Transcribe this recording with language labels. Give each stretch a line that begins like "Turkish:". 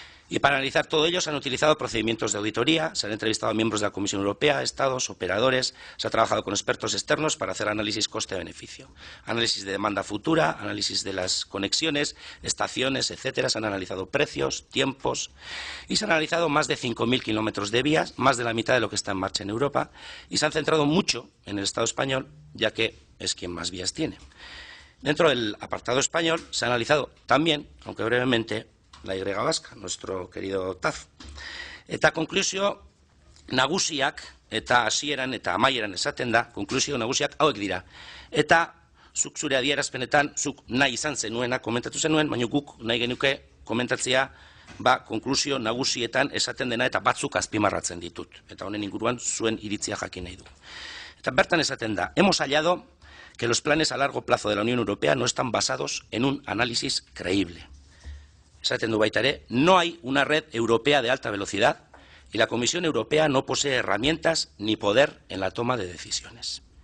Spanish: Y para analizar todo ello se han utilizado procedimientos de auditoría, se han entrevistado a miembros de la Comisión Europea, estados, operadores, se ha trabajado con expertos externos para hacer análisis coste-beneficio, análisis de demanda futura, análisis de las conexiones, estaciones, etcétera. Se han analizado precios, tiempos y se han analizado más de 5.000 kilómetros de vías, más de la mitad de lo que está en marcha en Europa, y se han centrado mucho en el Estado español, ya que es quien más vías tiene. Dentro del apartado español se ha analizado también, aunque brevemente, la Y vasca, nuestro querido TAF.
Basque: Eta konklusio nagusiak, eta hasieran eta amaieran esaten da, konklusio nagusiak hauek dira. Eta zuk zure adierazpenetan, zuk nahi izan zenuena komentatu zenuen, baina guk nahi genuke komentatzea, konklusio nagusietan esaten dena eta batzuk azpimarratzen ditut. Eta honen inguruan zuen iritzia jakin nahi du. Eta bertan esaten da,
Spanish: hemos hallado que los planes a largo plazo de la Unión Europea no están basados en un análisis creíble.
Basque: Esaten du baita ere,
Spanish: no hay una red europea de alta velocidad y la Comisión Europea no posee herramientas ni poder en la toma de decisiones.